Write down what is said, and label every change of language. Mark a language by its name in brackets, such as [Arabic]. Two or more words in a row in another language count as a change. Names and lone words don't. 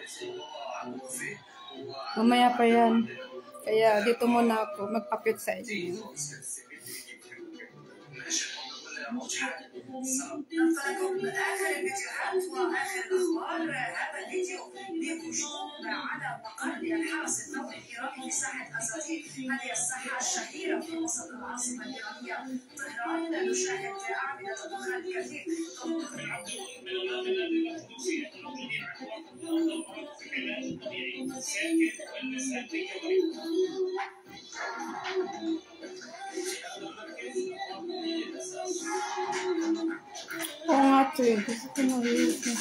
[Filipino] Mamaya pa yan. Kaya dito muna ako magpapit sa inyo. [Arabic] ننطلق بآخر الفيديوهات وآخر الأخبار. هذا الفيديو بهجوم على مقر الحرس الثوري الإيراني في ساحة أزاتير. هذه الساحة الشهيرة في وسط العاصمة الإيرانية طهران. نشاهد أعمدة دخان كثير [Filipino] Oo nga ito eh. Gusto ko na rin.